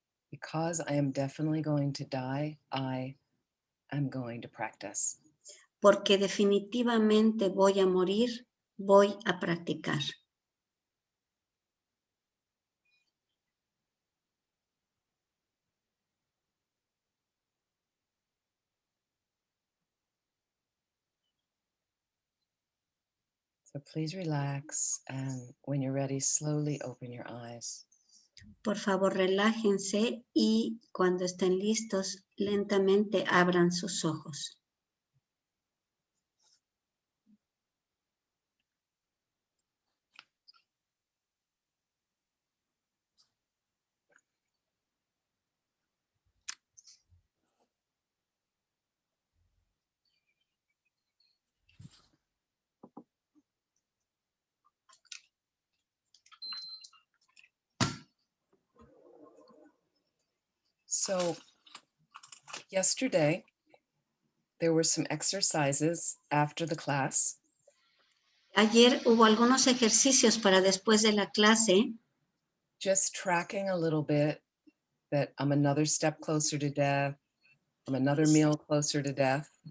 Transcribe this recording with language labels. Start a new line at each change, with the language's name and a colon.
English: Because I am definitely going to die, I am going to practice.
Spanish: Porque definitivamente voy a morir, voy a practicar.
English: So please relax, and when you're ready, slowly open your eyes.
Spanish: Por favor, relájense y cuando estén listos, lentamente abran sus ojos.
English: So yesterday, there were some exercises after the class.
Spanish: Ayer hubo algunos ejercicios para después de la clase,
English: Just tracking a little bit that I'm another step closer to death. I'm another meal closer to death.